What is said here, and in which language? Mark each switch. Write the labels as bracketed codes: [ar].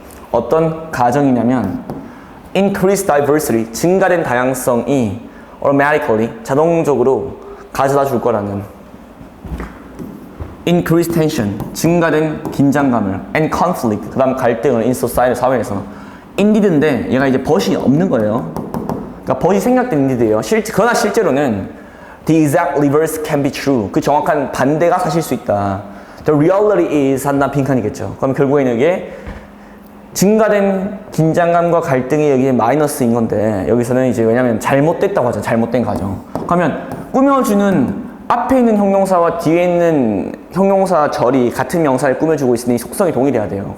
[ko] 어떤 가정이냐면 [en] increased diversity, [ko] 증가된 다양성이 automatically, 자동적으로 가져다 줄 거라는, [en] increased tension, [ko] 증가된 긴장감을, [en] and conflict, [ko] 그 다음 갈등을 [en] in society, [ko] 사회에서. indeed인데 얘가 이제 but이 없는 거예요. 그러니까 but이 생략된 indeed예요. 그러나 실제로는 [en] the exact reverse can be true, [ko] 그 정확한 반대가 사실 수 있다. [en] The reality is [ko] 한나 빈칸이겠죠. 그럼 결국에는 이게 증가된 긴장감과 갈등이 여기에 마이너스인 건데, 여기서는 이제 왜냐면 잘못됐다고 하죠. 잘못된 가정. 그러면 꾸며주는 앞에 있는 형용사와 뒤에 있는 형용사 절이 같은 명사를 꾸며주고 있으니 속성이 동일해야 돼요.